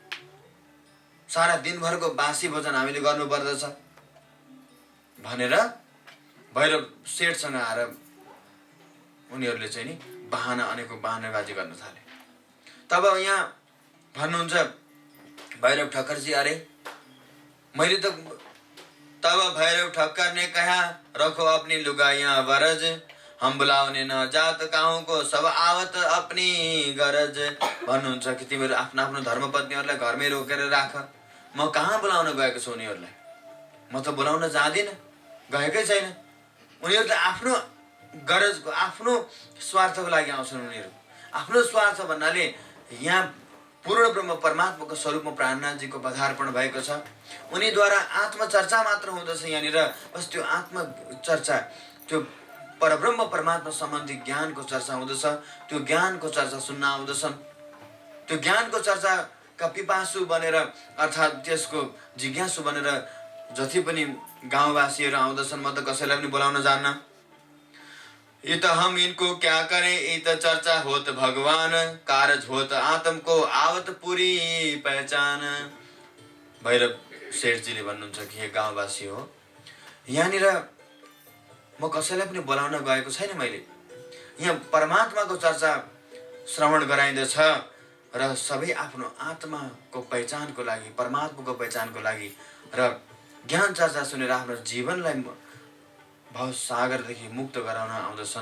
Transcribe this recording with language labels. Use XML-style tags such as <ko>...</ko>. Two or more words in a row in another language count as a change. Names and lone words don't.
<ne>सारा दिनभरको बासी भोजन हामीले गर्नुपर्दछ भनेर भैरव सेठसँग आएर उनीहरूले चाहिँ नि अनेकौं बहानाबाजी गर्न थाले। तब यहाँ भन्नुहुन्छ</ne> <hi>भैरव ठक्करजी, अरे मैले तो तब भैरव ठक्कर ने कहा, रखो अपनी लुगाइयां वरज, हम बुलाउने न जात काहू को, सब आवत अपनी गरज।</hi> <ne>भन्नुहुन्छ कि तिमीहरू आफ्नो आफ्नो धर्मपत्नीहरूलाई घरमै रोकेर राख, म कहाँ बोलाउन गएको छु उनीहरूलाई, म त बोलाउन जाँदिन, गएकै छैन। उनीहरू त आफ्नो गरजको, आफ्नो स्वार्थको लागि आउँछन्। उनीहरू आफ्नो स्वार्थ भन्नाले यहाँ पूर्ण ब्रह्म परमात्माको स्वरूपमा प्राणनाथजीको पदार्पण भएको छ। उनीद्वारा आत्मचर्चा मात्र हुँदछ यहाँनिर। बस त्यो आत्मचर्चा, त्यो परब्रह्म परमात्मा सम्बन्धी ज्ञानको चर्चा हुँदछ। त्यो ज्ञानको चर्चा सुन्न आउँदछन्। त्यो ज्ञानको चर्चाका पिपासु बनेर अर्थात् त्यसको जिज्ञासु बनेर जति पनि गाउँवासीहरू आउँदछन्। म त कसैलाई पनि बोलाउन जान्न।</ne> <hi>इत हम इनको क्या करें, इत चर्चा होत भगवान, कारज होत आत्म को आवत पूरी पहचान।</hi> <ne>भैरव सेठजीले भन्नुहुन्छ कि हे गाउँवासी हो, यहाँनिर म कसैलाई पनि बोलाउन गएको छैन। मैले यहाँ परमात्माको चर्चा श्रवण गराइँदछ र सबै आफ्नो आत्माको पहिचानको लागि, परमात्माको पहिचानको लागि र ज्ञान चर्चा सुनेर आफ्नो जीवनलाई भवसागरदेखि मुक्त गराउन आउँदछन्।</ne>